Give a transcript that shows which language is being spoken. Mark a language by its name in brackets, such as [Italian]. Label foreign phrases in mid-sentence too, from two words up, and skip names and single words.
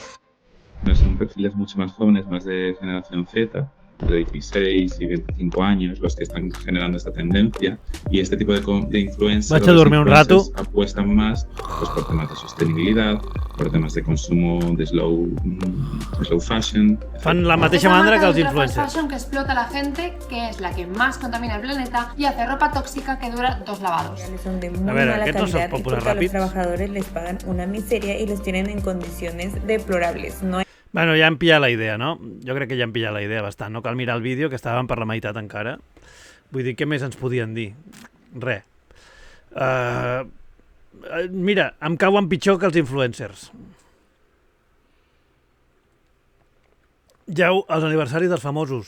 [Spanish] Son perfiles mucho más jóvenes, más de generación Z, de 16 y 25 años, los que están generando esta tendencia. Y este tipo de influencers [Catalan] Vaig a dormir un rato. [Spanish] Apuestan más pues, por temas de sostenibilidad, por temas de consumo de [English] slow fashion. [Catalan] Fan la mateixa mandra que els influencers. [Spanish] Fashion que explota a la gente, que es la que más contamina el planeta y hace ropa tóxica que dura 2 lavados. Son de muy [Catalan] A veure, [Spanish] mala [Catalan] aquests no [Spanish] calidad [Catalan] són [Spanish] y [Catalan] populars [Spanish] porque a los [Catalan] ràpids. [Spanish] trabajadores les pagan una miseria y los tienen en condiciones deplorables. [Catalan] No Bueno, ja hem pillat la idea, no? Jo crec que ja hem pillat la idea bastant. No cal mirar el vídeo, que estàvem per la meitat encara. Vull dir, què més ens podien dir? Res. Mira, em cauen pitjor que els influencers. Ja, els aniversaris dels famosos.